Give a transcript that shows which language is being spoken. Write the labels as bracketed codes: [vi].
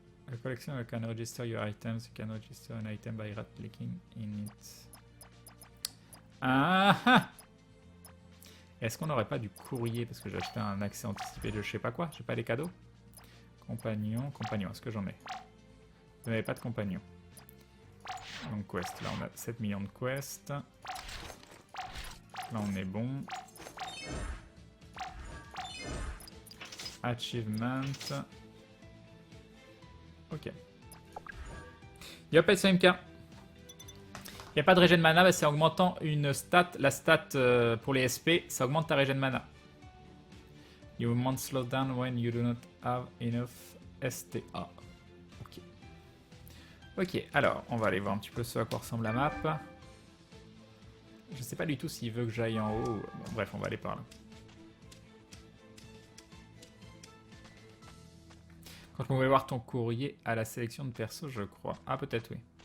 [en] La collection you can register your items, you can register an item by right-clicking in it. Ah! [fr] Est-ce qu'on n'aurait pas du courrier? Parce que j'ai acheté un accès anticipé de je sais pas quoi, j'ai pas les cadeaux. Compagnon, est-ce que j'en ai? Vous n'avez pas de compagnon. Donc quest, là on a 7 millions de quests. Là on est bon. [en] Achievement. [fr] Ok. Yop, SMK. Il n'y a pas de régène mana, bah c'est en augmentant une stat. La stat pour les SP, ça augmente ta régène mana. [en] You mount slow down when you do not have enough STA. Ok. [fr] Ok, alors on va aller voir un petit peu ce à quoi ressemble la map. Je sais pas du tout s'il veut que j'aille en haut. Bon, bref, on va aller par là. Quand je pouvais voir ton courrier à la sélection de perso, je crois. Ah, peut-être oui.